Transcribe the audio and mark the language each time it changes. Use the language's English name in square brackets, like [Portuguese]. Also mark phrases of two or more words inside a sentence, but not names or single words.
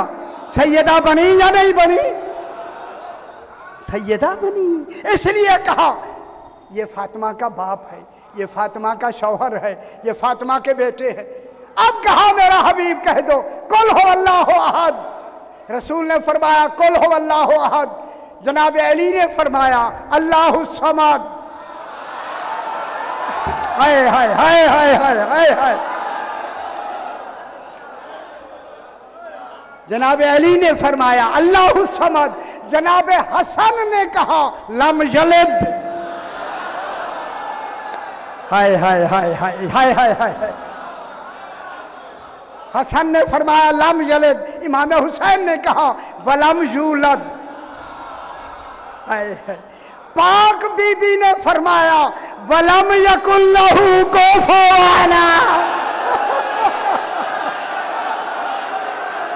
[Urdu] سیدہ بنی یا نہیں بنی؟ سیدہ بنی. اس لیے کہا یہ فاطمہ کا باپ ہے، یہ فاطمہ کا شوہر ہے، یہ فاطمہ کے بیٹے ہیں. اب کہا میرا حبیب کہہ دو, [Arabic] قل هو الله أحد. [Urdu] رسول نے فرمایا [Arabic] قل هو الله أحد. [Urdu] جناب علی نے فرمایا [Arabic] الله الصمد. [Urdu] ہائے ہائے ہائے ہائے ہائے ہائے ہائے، جناب علی نے فرمایا [Arabic] الله الصمد. [Urdu] جناب حسن نے کہا [Arabic] لم يلد. [Urdu] ہائے ہائے ہائے ہائے ہائے ہائے ہائے، حسن نے فرمایا [Arabic] لم يلد. [Urdu] امام حسین نے کہا [Arabic] ولم يولد. [Urdu] ہائے ہائے، پاک بی بی نے فرمایا [Arabic] ولم يكن له كفوا.